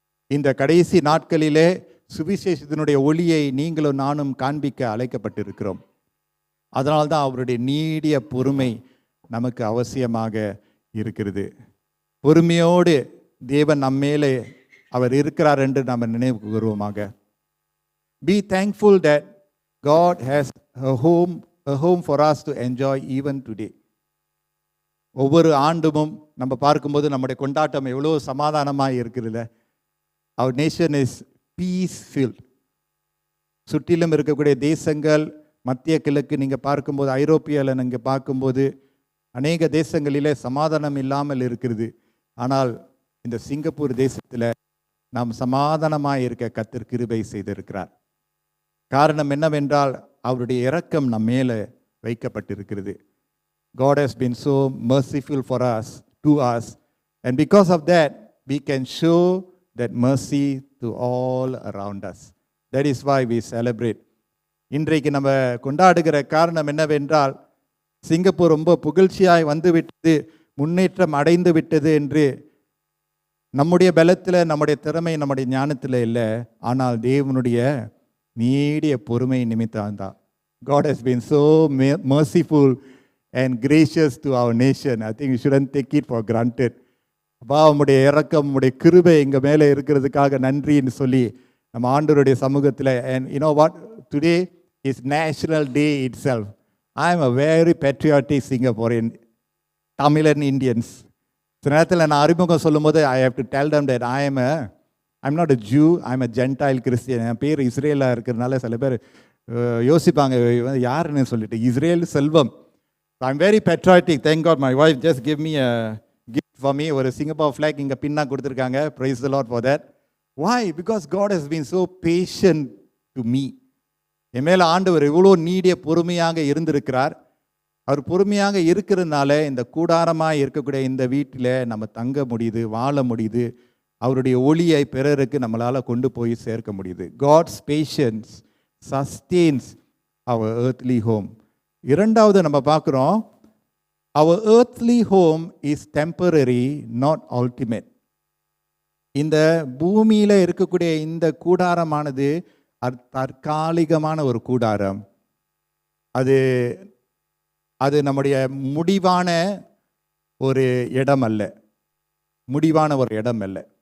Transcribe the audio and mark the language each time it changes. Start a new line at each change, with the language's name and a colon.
Tamil: இந்த கடைசி நாட்களிலே சுவிசேஷத்தினுடைய ஒளியை நீங்களும் நானும் காண்பிக்க அழைக்கப்பட்டிருக்கிறோம். அதனால்தான் அவருடைய நீடிய பொறுமை நமக்கு அவசியமாக இருக்கிறது. பொறுமையோடு தேவன் நம்மேலே அவர் இருக்கிறார் என்று நாம் நினைவு கூறுவோமாக.
English: Be thankful that God has a home for us to enjoy even today.
Tamil: ஒவ்வொரு ஆண்டும் நம்ம பார்க்கும்போது நம்முடைய கொண்டாட்டம் எவ்வளோ சமாதானமாக இருக்கிறது.
English: Our nation is peace-filled.
Tamil: சுற்றிலும் இருக்கக்கூடிய தேசங்கள், மத்திய கிழக்கு நீங்கள் பார்க்கும்போது, ஐரோப்பியாவில் நீங்கள் பார்க்கும்போது அநேக தேசங்களிலே சமாதானம் இல்லாமல் இருக்கிறது. ஆனால் இந்த சிங்கப்பூர் தேசத்தில் நாம் சமாதானமாக இருக்க கர்த்தர் கிருபை செய்திருக்கிறார். காரணம் என்னவென்றால் அவருடைய இரக்கம் நம் மேலே வைக்கப்பட்டிருக்கிறது.
English: God has been so merciful to us, and because of that we can show that mercy to all around us. That is why we celebrate
Tamil: இன்றைக்கு நம்ம கொண்டாடுகிற காரணம் என்னவென்றால், சிங்கப்பூர் ரொம்ப புகழ்ச்சியாய் வந்துவிட்டது, முன்னேற்றம் அடைந்து விட்டது என்று நம்முடைய பலத்தில், நம்முடைய திறமை, நம்முடைய ஞானத்தில் இல்லை, ஆனால் தேவனுடைய நீடிய பொறுமை நிமித்தம் தான்.
English: God has been so merciful and gracious to our nation. I think we shouldn't take it for granted.
Tamil: அப்பா, உம்முடைய இரக்கம், உம்முடைய கிருபை எங்கள் மேலே இருக்கிறதுக்காக நன்றின்னு சொல்லி நம்ம ஆண்டவருடைய சமூகத்தில்.
English: And you know what? Today is National Day itself. I am a very patriotic Singaporean, Tamilan Indians.
Tamil: சில நேரத்தில் நான் அறிமுகம் சொல்லும் போது
English: I have to tell them that I'm not a Jew, I'm a Gentile Christian.
Tamil: என் பேர் இஸ்ரேலாக இருக்கிறதுனால சில பேர் யோசிப்பாங்க, யாருன்னு சொல்லிட்டு. Israel Selvam.
English: I'm very patriotic. Thank God my wife just gave me a gift for me.
Tamil: ஒரு சிங்கப்பூர் ஃப்ளாக் இங்கே பின்னா கொடுத்துருக்காங்க.
English: Praise the Lord for that. Why? Because God has been so patient to me.
Tamil: என் மேலே ஆண்டவர் எவ்வளோ நீடிய பொறுமையாக இருந்திருக்கிறார். அவர் பொறுமையாக இருக்கிறதுனால இந்த கூடாரமாக இருக்கக்கூடிய இந்த வீட்டில் நம்ம தங்க முடியுது, வாழ முடியுது. அவருடைய ஒளியை பிறருக்கு நம்மளால் கொண்டு போய் சேர்க்க முடியுது.
English: God's patience sustains our earthly home.
Tamil: இரண்டாவது நம்ம பார்க்குறோம்,
English: our earthly home is temporary, not ultimate.
Tamil: இந்த பூமியில் இருக்கக்கூடிய இந்த கூடாரமானது தற்காலிகமான ஒரு கூடாரம். அது நம்முடைய முடிவான ஒரு இடம் அல்ல, முடிவான ஒரு இடம் அல்ல.